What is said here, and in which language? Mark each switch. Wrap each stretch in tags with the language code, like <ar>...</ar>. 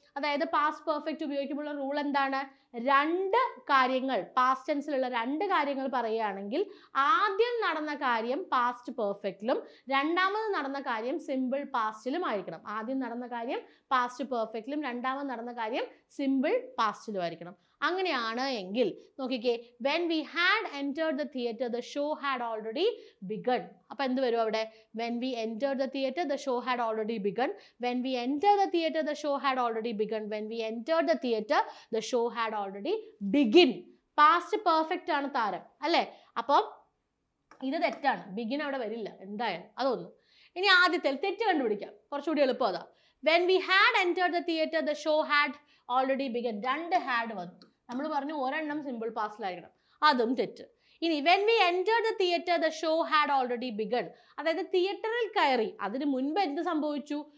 <ml>അതായത് past perfect ഉപയോഗിക്കുമ്പോൾ rule എന്താണ്? രണ്ട് കാര്യങ്ങൾ, പാസ്റ്റ് ടെൻസിലുള്ള രണ്ട് കാര്യങ്ങൾ പറയുകയാണെങ്കിൽ ആദ്യം നടന്ന കാര്യം പാസ്റ്റ് പെർഫെക്റ്റിലും രണ്ടാമത് നടന്ന കാര്യം സിമ്പിൾ പാസ്റ്റിലും ആയിരിക്കണം. ആദ്യം നടന്ന കാര്യം പാസ്റ്റ് പെർഫെക്റ്റിലും രണ്ടാമത് നടന്ന കാര്യം സിമ്പിൾ പാസ്റ്റിലും ആയിരിക്കണം. അങ്ങനെയാണ് എങ്കിൽ നോക്കിക്കേ,</ml> <en>when we had entered the theater the show had already begun.</en> <ml>അപ്പോൾ എന്ത് വരും അവിടെ?</ml> <en>when we entered the theater the show had already begun. when we entered the theater the show had already begun. when we entered the theater the show had already begin.</en> <ml>Past perfect ആണ് താരം അല്ലേ? അപ്പം ഇത് തെറ്റാണ്, begin അവിടെ വരില്ല എന്തായാലും, അതൊന്നും. ഇനി ആദ്യത്തെ തെറ്റ് കണ്ടുപിടിക്കാം, കുറച്ചുകൂടി എളുപ്പം അതാ.</ml> <en>when we had entered the theater the show had already begun.</en> <ml>രണ്ട് ഹാഡ് വന്നു, നമ്മൾ പറഞ്ഞു ഒരെണ്ണം സിമ്പിൾ പാസ്റ്റിലായിരിക്കണം, അതും തെറ്റ്.</ml> <en>ഇനി when we entered the theater the show had already begun.</en> <ml>അതായത് തിയേറ്ററിൽ കയറി, അതിന് മുൻപ് എന്ത് സംഭവിച്ചു?</ml>